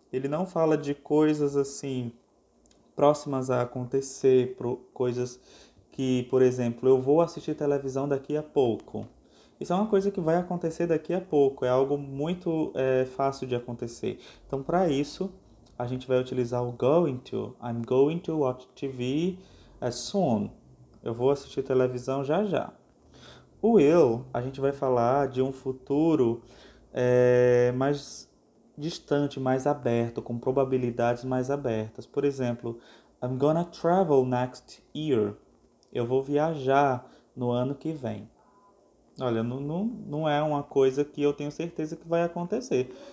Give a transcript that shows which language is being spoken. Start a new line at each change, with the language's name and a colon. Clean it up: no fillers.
Portuguese: Ele não fala de coisas assim próximas a acontecer, coisas que, por exemplo, eu vou assistir televisão daqui a pouco. Isso é uma coisa que vai acontecer daqui a pouco, é algo muito fácil de acontecer. Então, para isso, a gente vai utilizar o going to.
English: I'm going to watch TV soon.
Portuguese: Eu vou assistir televisão já já. O will, a gente vai falar de um futuro mais distante, mais aberto, com probabilidades mais abertas. Por exemplo,
English: I'm gonna travel next year.
Portuguese: Eu vou viajar no ano que vem. Olha, não é uma coisa que eu tenho certeza que vai acontecer.